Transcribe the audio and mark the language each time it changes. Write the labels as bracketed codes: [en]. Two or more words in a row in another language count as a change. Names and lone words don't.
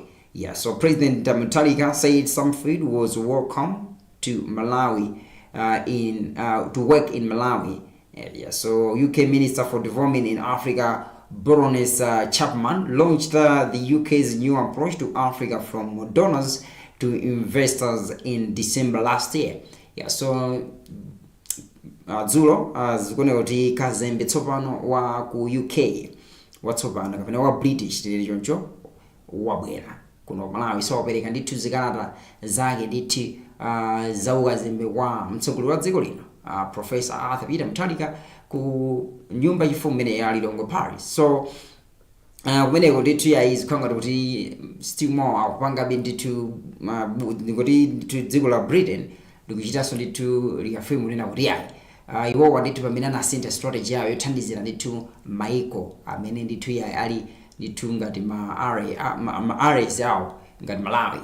[en] Yeah, so President Mutharika said Stumpfield was welcome to Malawi to work in Malawi. Yeah, so UK Minister for Development in Africa Baroness Chapman launched the UK's new approach to Africa from donors to investors in December last year. Yeah, so [ny] dzulo zikuoneka kuti kazembe tsopano wa ku UK watsopano kapena wa British tili choncho wabwera kuno Malawi. So wapereka ndithu zikalata zake ndithu za ukazembe wa mtsogoleri wa dziko lino Professor Arthur Peter Mutharika ku nyumba yachifumu imene ya Lilongwe Paris. So kumeneko ndithu izikhala kuti [en] still more [ny] akupangabe ndithu kuti dziko la Britain likuchitanso ndithu likafuna kunena kuti yayi iwowa ndithu pamene anasintha strategy yawo yothandizira ndithu maiko amene ndithu yayi ali ndithu ngati ma areas awo ngati Malawi.